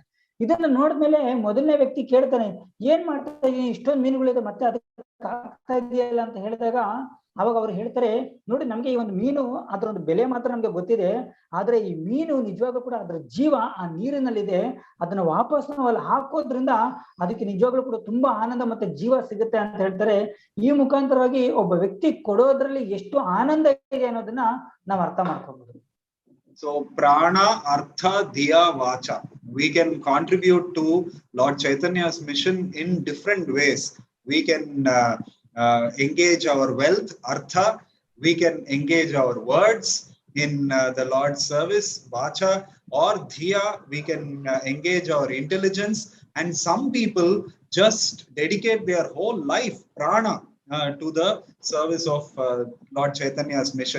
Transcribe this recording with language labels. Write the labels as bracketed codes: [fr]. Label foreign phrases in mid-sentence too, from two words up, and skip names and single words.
[kn] ಇದನ್ನ ನೋಡಿದ್ಮೇಲೆ ಮೊದಲನೇ ವ್ಯಕ್ತಿ ಕೇಳ್ತಾನೆ, ಏನ್ ಮಾಡ್ತಾ ಇದೀನಿ, ಇಷ್ಟೊಂದು ಮೀನುಗಳಿದೆ ಮತ್ತೆ ಅದಕ್ಕೆ ಆಗ್ತಾ ಇದೆಯಲ್ಲ ಅಂತ ಹೇಳಿದಾಗ ಅವಾಗ ಅವ್ರು ಹೇಳ್ತಾರೆ, ನೋಡಿ ನಮ್ಗೆ ಈ ಒಂದು ಮೀನು ಅದ್ರ ಒಂದು ಬೆಲೆ ಮಾತ್ರ ನಮ್ಗೆ ಗೊತ್ತಿದೆ, ಆದ್ರೆ ಈ ಮೀನು ನಿಜವಾಗ್ಲೂ ಕೂಡ ಅದ್ರ ಜೀವ ಆ ನೀರಿನಲ್ಲಿದೆ, ಅದನ್ನ ವಾಪಸ್ ನಾವು ಅಲ್ಲಿ ಹಾಕೋದ್ರಿಂದ ಅದಕ್ಕೆ ನಿಜವಾಗ್ಲೂ ಕೂಡ ತುಂಬಾ ಆನಂದ ಮತ್ತೆ ಜೀವ ಸಿಗುತ್ತೆ ಅಂತ ಹೇಳ್ತಾರೆ. ಈ ಮುಖಾಂತರವಾಗಿ ಒಬ್ಬ ವ್ಯಕ್ತಿ ಕೊಡೋದ್ರಲ್ಲಿ ಎಷ್ಟು ಆನಂದ ಇದೆ ಅನ್ನೋದನ್ನ ನಾವು ಅರ್ಥ ಮಾಡ್ಕೋಬಹುದು. [sa] So prana, artha, dhiya, vacha. [en] We can contribute to Lord Chaitanya's mission in different ways. We can engage our wealth, artha. We can engage our words in the Lord's service, vacha, or dhiya. We can engage our intelligence. And some people just dedicate their whole life, prana, to the service of Lord Chaitanya's mission.